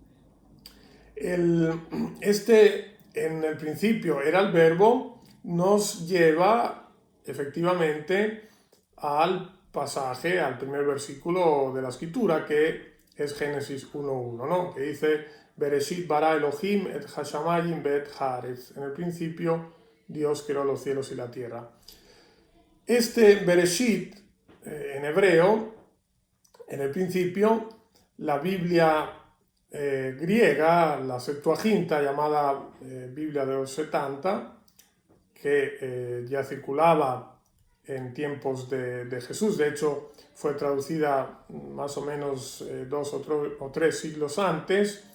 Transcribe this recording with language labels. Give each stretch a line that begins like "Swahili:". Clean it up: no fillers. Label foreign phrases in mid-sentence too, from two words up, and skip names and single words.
Spanish: En el principio era el verbo, nos lleva efectivamente al pasaje, al primer versículo de la escritura, que es Génesis 1.1, ¿no? Que dice,
Hebrew: בראשית ברא אלהים את השמים ואת הארץ.
Spanish: En el principio Dios creó los cielos y la tierra. Este Bereshit, en hebreo, en el principio, la Biblia griega, la Septuaginta, llamada Biblia de los 70, que ya circulaba en tiempos de Jesús, de hecho fue traducida más o menos 2 o 3 siglos antes,